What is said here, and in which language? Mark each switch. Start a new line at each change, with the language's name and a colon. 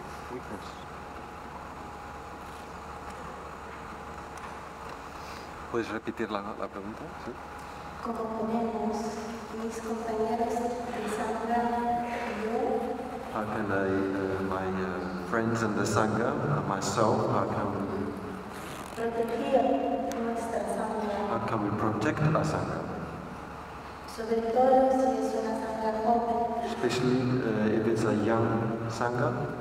English: Weakness.
Spanish: ¿Puedes repetir la pregunta? ¿Sí? ¿Cómo podemos, mis compañeros de Sangha y yo,
English: How can my friends in the Sangha, myself,
Spanish: proteger nuestra Sangha?
English: how can we protect our Sangha?
Spanish: Sobre todo si es una Sangha joven.
English: Especially if it's a young Sangha.